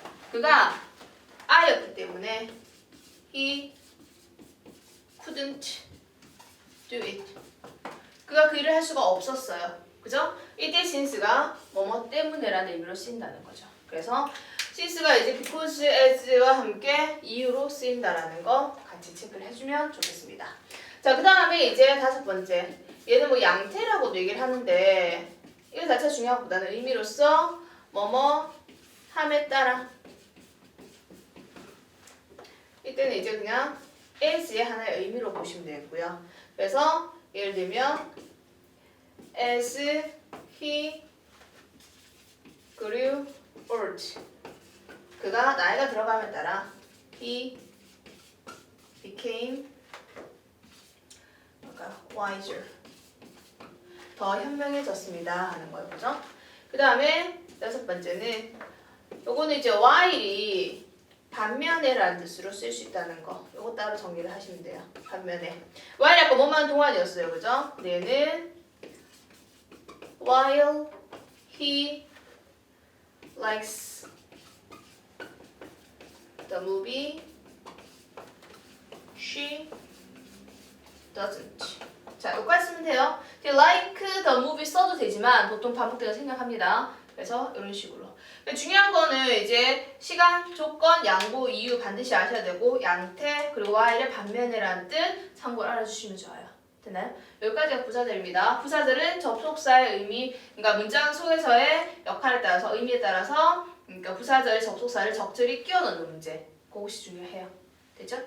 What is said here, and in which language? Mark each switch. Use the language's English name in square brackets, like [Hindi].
[Korean] 그가 아이였기 때문에 [English] he couldn't do it. [Korean] 그가 그 일을 할 수가 없었어요. 그죠? 이때 since가 뭐뭐 때문에라는 의미로 쓰인다는 거죠. 그래서 since가 이제 because as와 함께 이유로 쓰인다라는 거 같이 체크를 해주면 좋겠습니다. 자, 그 다음에 이제 다섯 번째. 얘는 뭐 양태라고도 얘기를 하는데 이거 자체가 중요한 것보다는 의미로서 뭐뭐 함에 따라. 이때는 이제 그냥 as의 하나의 의미로 보시면 되겠고요. 그래서 예를 들면 [English] as he grew old. [Korean] 그가 나이가 들어감에 따라 [English] he became wiser. [Korean] 더 현명해졌습니다 하는 거예요. 그죠? 그 다음에 여섯 번째는 요거는 이제 while이 반면에라는 뜻으로 쓸 수 있다는 거. 요거 따로 정리를 하시면 돼요. 반면에. while 아까 뭐만 동안이었어요. 그죠? 얘는 [English] while he likes the movie, she doesn't. [Korean] 자, 여기까지 쓰면 돼요. like the movie 써도 되지만 보통 반복되어 생략합니다. 그래서 이런 식으로. 중요한 거는 이제 시간, 조건, 양보, 이유 반드시 아셔야 되고 양태, 그리고 while의 반면에라는 뜻 참고를 알아주시면 좋아요. 됐나요? 여기까지가 부사절입니다. 부사절은 접속사의 의미, 그러니까 문장 속에서의 역할에 따라서, 의미에 따라서 그러니까 부사절의 접속사를 적절히 끼워 넣는 문제. 그것이 중요해요. 됐죠?